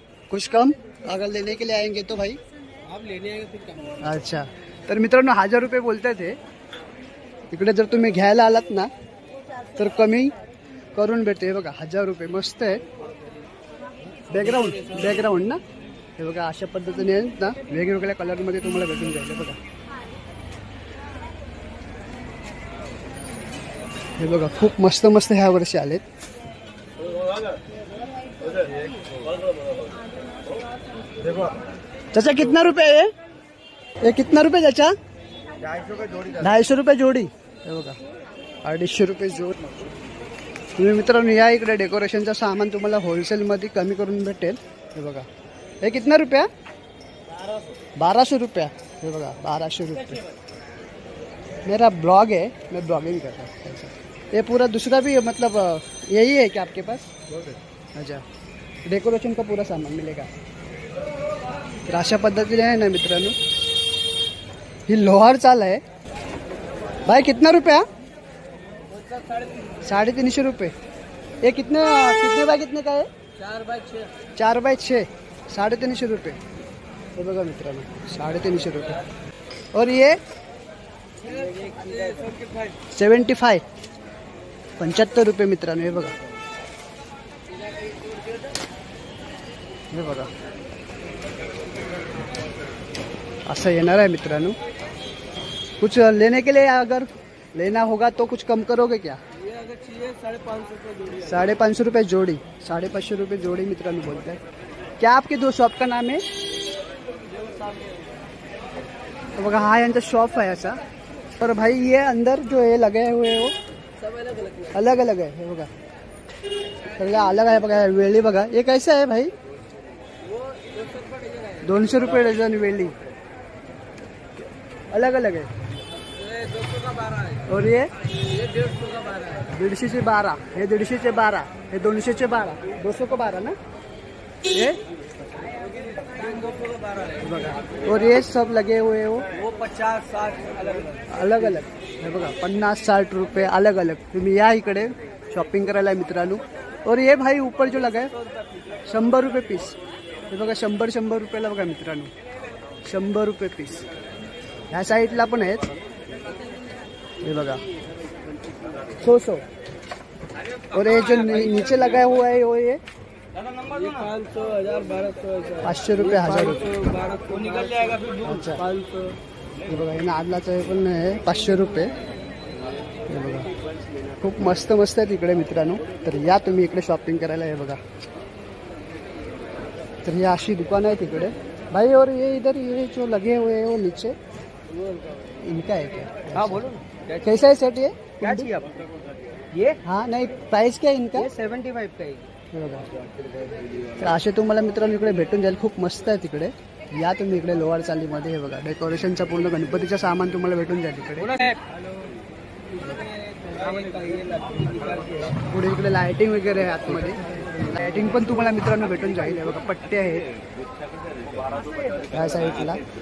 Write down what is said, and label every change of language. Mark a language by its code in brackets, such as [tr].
[hi] कुछ कम अगर लेने के लिए आएंगे तो भाई आप लेने आएंगे फिर कम. अच्छा. [mr] तर मित्रांनो 1000 रुपये बोलताय ते. इकडे जर तुम्ही घ्यायला आलात ना तर कमी करून भेटते. हे बघा 1000 रुपये. मस्त आहे. बॅकग्राऊंड ना. हे बघा अशा पद्धतीने आहेत ना वेगवेगळ्या कलरमध्ये तुम्हाला भेटून जाईल. हे बघा हे बघा खूप मस्त मस्त ह्या वर्षी आलेत. [hi] चाचा कितना रुपये है ये? कितना रुपये चाचा? [mr] 250 रुपये जोडी. हे बघा 250 रुपये जोडी. तुम्ही मित्रांनो या इकडे डेकोरेशनचं सामान तुम्हाला होलसेलमध्ये कमी करून भेटेल. हे बघा [hi] हे कितना रुपया? 1200 रुपया. [mr] हे बघा 1200 रुपये. [hi] मेरा ब्लॉग है, मैं ब्लॉगिंग कर रहा हूँ. ये पूरा दूसरा भी मतलब यही है क्या आपके पास? अच्छा डेकोरेशन का पूरा सामान मिलेगा. [mr] तर अशा पद्धतीने आहे ना मित्रांनो ही लोहार चाल आहे. [hi] भाई कितना रुपया? 350 रुपये. ये कितने बाय कितने का है? [mr] 4 बाय 6 350 रुपये. हे बघा मित्रांनो 350 रुपये. [hi] और ये 75 75 रुपये मित्रांनो. [mr] हे बघा हे बघा असं येणार आहे मित्रांनो. [hi] कुछ लेने के लिए अगर लेना होगा तो कुछ कम करोगे क्या? ये अगर चाहिए 550 रुपये जोड़ी. 550 रुपये जोड़ी. 550 रुपये जोड़ी मित्रांनो बोलते हैं. क्या आपके दो शॉप का नाम है? [mr] तो बघा हा यांचा शॉप आहे असा. [hi] पर भाई ये अंदर जो है लगे हुए है वो सब अलग अलग है. [mr] हे बघा सगळं अलग आहे बघा. वेली बघा [hi] ये कैसे आहे भाई? 200 रुपये डझन वेली अलग अलग है. 200 का 12 है. और ये 150 का 12 है. 150 से 12. हे 150 से 12. हे 200 से 12. 200 को 12 ना. ये 200 का 12 है. बघा. और ये सब लगे हुए हो वो 50-60 [mr] अलग अलग. हे बघा 50-60 रुपये अलग अलग. तुम्ही या इकडे शॉपिंग करायला मित्रांनो. [hi] और ये भाई ऊपर जो लगा है 100 रुपये पीस. [mr] हे बघा 100 रुपयाला बघा मित्रांनो 100 रुपये पीस. ह्या साईडला पण आहेत. हे बघा 100. [hi] और ये जो नीचे लगा हुआ है वो ये 500, 1000, 1200. 500 रुपये 1000 रुपये. 1200 निकल जाएगा फिर. अच्छा 500. [mr] हे बघा हे नादलाचं पण आहे 500 रुपये. हे बघा खूप मस्त मस्त आहेत इकडे मित्रांनो. तर या तुम्ही इकडे शॉपिंग करायला. हे बघा तर ये अशी दुकान आहे तिकडे भाई. [hi] और ये इधर ये जो लगे हुए हैं वो नीचे इनका है क्या? हाँ बोलो. कैसा है सेट ये? क्या चाहिए आपको? ये हाँ नाही प्राइस क्या है इनका? 75 का है। [mr] हे बघा. तर असे तुम्हाला मित्रांनो इकडे भेटून जाईल. खूप मस्त आहे तिकडे. या तुम्ही इकडे लोअर चालीमध्ये. हे बघा डेकोरेशनचा पूर्ण गणपतीचं सामान तुम्हाला भेटून जाईल इकडे. पुढे इकडे लाइटिंग वगैरे आहे आतमध्ये. लाइटिंग पण तुम्हाला मित्रांनो भेटून जाईल. हे बघा पट्टे आहेत या साईडला.